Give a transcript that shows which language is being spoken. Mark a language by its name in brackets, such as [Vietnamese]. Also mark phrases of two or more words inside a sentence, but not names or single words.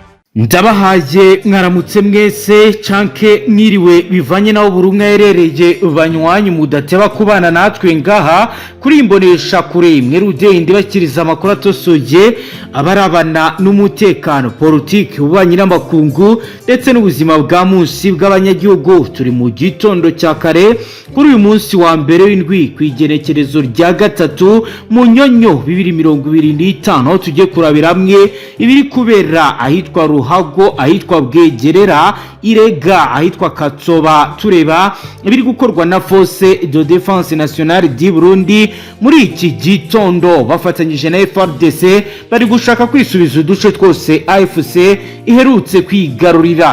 [Rundi] Ndabahaye mwaramutse mwese canke mwiriwe bivanye naho burumwe herereye banywanyi mudateba kubana natwe ngaha kuri imbonesha kure mwerude ndibakiriza amakuru atosoye abarabana n'umutekano politique ubanye n'amakungu ndetse n'ubuzima bwa munsi bw'abanyagihugu. Turi mu gitondo cya kare kuri uyu munsi wa mbere w'indwi kwigenekerezo rya gatatu mu nyonyo 2025 aho tugiye kurabira hamwe ibiri kubera ahitwa Ruhago, ahitwa Bwegerera, Irega, ahitwa Katsoba, tureba ibiri gukorwa na Force de Défense Nationale du Burundi muri iki gitondo bafatanyije na FDC bari gushaka kwisubiza uduce twose AFC iherutse kwigarurira.